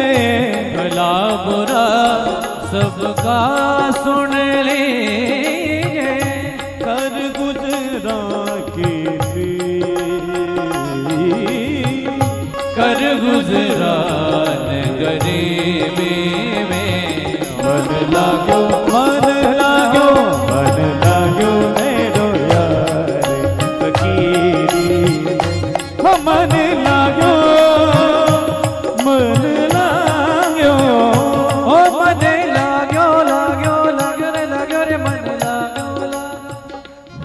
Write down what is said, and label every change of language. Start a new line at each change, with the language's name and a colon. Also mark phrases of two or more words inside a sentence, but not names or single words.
Hindi: भला बुरा सबका सुन लीजिए, कर गुजरा कर गुजरान गरीबी में,
Nepali: मन लाग्यो मन लाग्यो मन लाग्यो मेरो यार फकीरी, हो मन लाग्यो मन लाग्यो, ओ मन लाग्यो लाग्यो लाग्यो रे लाग्यो रे मन लाग्यो लाग्यो,